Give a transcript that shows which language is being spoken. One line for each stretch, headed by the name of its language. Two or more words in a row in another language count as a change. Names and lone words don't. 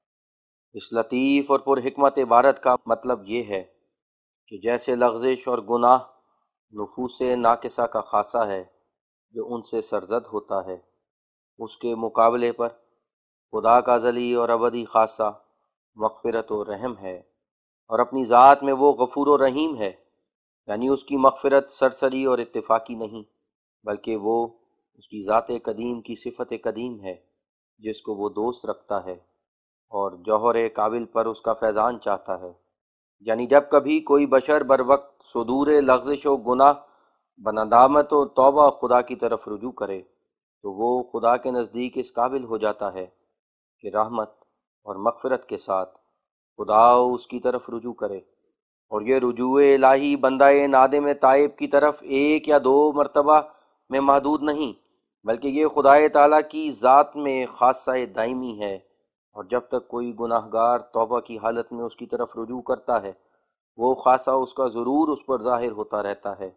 Urdu: اس لطیف اور پر حکمت عبارت کا مطلب یہ ہے کہ جیسے لغزش اور گناہ نفوس ناقصہ کا خاصہ ہے جو ان سے سرزد ہوتا ہے، اس کے مقابلے پر خدا کا ازلی اور ابدی خاصہ مغفرت و رحم ہے، اور اپنی ذات میں وہ غفور و رحیم ہے۔ یعنی اس کی مغفرت سرسری اور اتفاقی نہیں، بلکہ وہ اس کی ذات قدیم کی صفت قدیم ہے جس کو وہ دوست رکھتا ہے اور جوہر قابل پر اس کا فیضان چاہتا ہے۔ یعنی جب کبھی کوئی بشر بر وقت صدور لغزش و گناہ بندامت و توبہ خدا کی طرف رجوع کرے تو وہ خدا کے نزدیک اس قابل ہو جاتا ہے کہ رحمت اور مغفرت کے ساتھ خدا اس کی طرف رجوع کرے۔ اور یہ رجوع الہی بندہ نادم تائب کی طرف ایک یا دو مرتبہ میں محدود نہیں، بلکہ یہ خدائے تعالیٰ کی ذات میں خاصہ دائمی ہے، اور جب تک کوئی گناہ گار توبہ کی حالت میں اس کی طرف رجوع کرتا ہے وہ خاصہ اس کا ضرور اس پر ظاہر ہوتا رہتا ہے۔